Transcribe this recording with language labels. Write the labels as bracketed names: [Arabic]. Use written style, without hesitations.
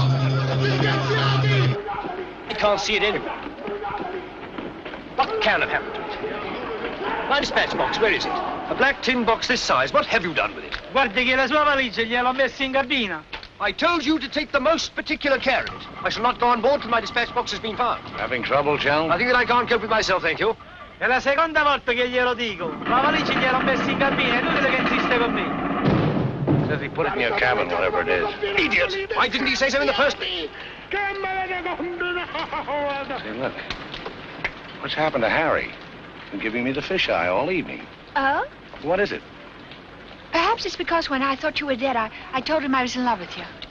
[English] I can't see it anywhere. What can have happened to it? My dispatch box, where is it? A black tin box this size. What have you done with it? [Italian] Guardi che la sua valigia gliel'ho messa in cabina. [English] I told you to take the most particular care of it. I shall not go on board till my dispatch box has been found. Having trouble, Chelm? I think that I can't cope with myself, thank you. [Italian] È la seconda volta che glielo dico. La valigia gliel'ho messa in cabina, è inutile che insiste con me. [English] Says he put it in your cabin, whatever it is. Idiot! Why didn't he say so in the first place? Say, look. What's happened to Harry? Been giving me the fisheye all evening. Oh? What is it? Perhaps it's because when I thought you were dead, I told him I was in love with you.